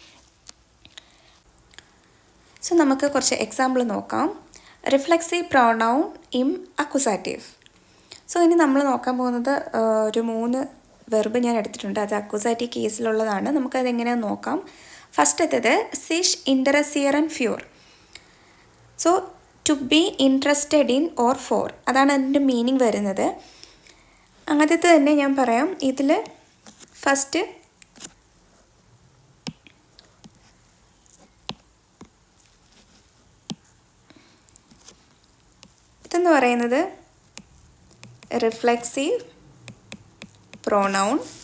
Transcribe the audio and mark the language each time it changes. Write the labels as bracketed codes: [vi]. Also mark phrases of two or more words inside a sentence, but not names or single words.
[ml] സോ നമുക്ക് കുറച്ച് എക്സാമ്പിൾ നോക്കാം. [en] reflexive pronoun in accusative. [ml] സോ ഇനി നമ്മൾ നോക്കാൻ പോകുന്നത് ഒരു 3 വെർബ് ഞാൻ എടുത്തിട്ടുണ്ട്. അത് അക്യൂസാറ്റീവ് കേസിലുള്ളതാണ്. നമുക്കതെങ്ങനെയാണെന്ന് നോക്കാം. ഫസ്റ്റത്തേത് [de] sich interessieren für. [en] so to be interested in or for, [ml] അതാണ് അതിൻ്റെ മീനിങ് വരുന്നത്. ആദ്യത്തെ തന്നെ ഞാൻ പറയാം. ഇതിൽ ഫസ്റ്റ് ഇതെന്ന് പറയുന്നത് [en] reflexive pronoun.